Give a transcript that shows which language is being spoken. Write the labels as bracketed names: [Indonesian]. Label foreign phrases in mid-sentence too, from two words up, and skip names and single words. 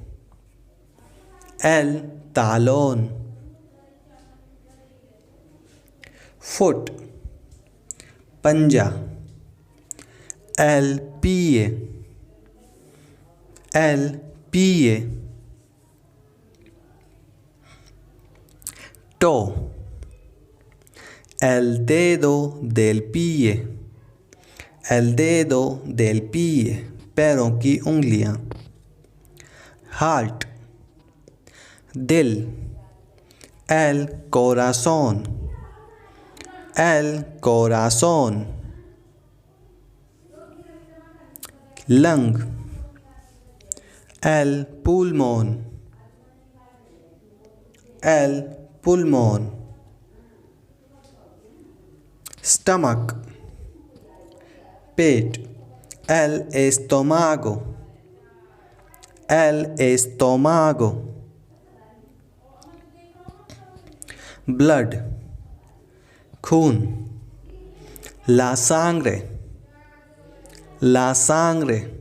[Spanish] el talón, foot, पंजा, el pie, el pie, toe, el dedo del pie, el dedo del pie, [Hindi] पैरों की उंगलियां, heart, दिल, [Spanish] el corazón, el corazón, lung, el pulmón, el pulmón, stomach, पेट, el estómago, el estómago, blood, खून, la sangre, la sangre,